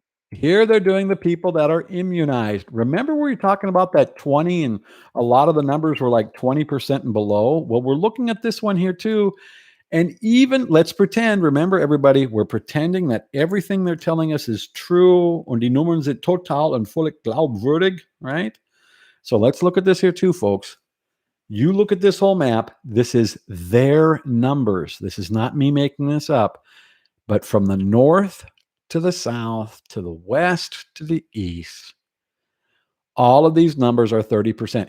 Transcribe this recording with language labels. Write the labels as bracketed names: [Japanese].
[English] Here they're doing the people that are immunized. Remember we were talking about that 20 and a lot of the numbers were like 20% and below? Well, we're looking at this one here too. And even, let's pretend, remember everybody, we're pretending that everything they're telling us is true. [German] Und die Nummern sind total und völlig glaubwürdig, [English] right? So let's look at this here too, folks. You look at this whole map. This is their numbers. This is not me making this up. But from the north to the south, to the west, to the east, all of these numbers are 30%.